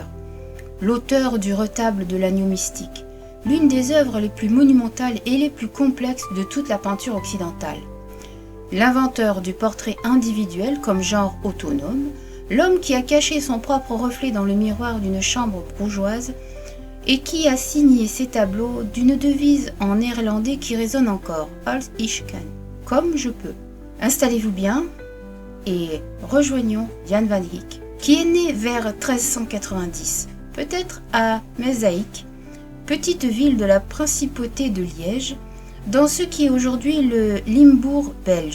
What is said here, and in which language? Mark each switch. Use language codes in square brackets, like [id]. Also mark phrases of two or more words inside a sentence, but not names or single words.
[fr] L'auteur du retable de l'agneau mystique, l'une des œuvres les plus monumentales et les plus complexes de toute la peinture occidentale. L'inventeur du portrait individuel comme genre autonome, l'homme qui a caché son propre reflet dans le miroir d'une chambre bourgeoise et qui a signé ses tableaux d'une devise en néerlandais qui résonne encore, [nl] Als ich kan, [fr] comme je peux. Installez-vous bien et rejoignons Jan van Eyck, qui est né vers 1390, peut-être à Mezaïk, petite ville de la principauté de Liège, dans ce qui est aujourd'hui le Limbourg belge.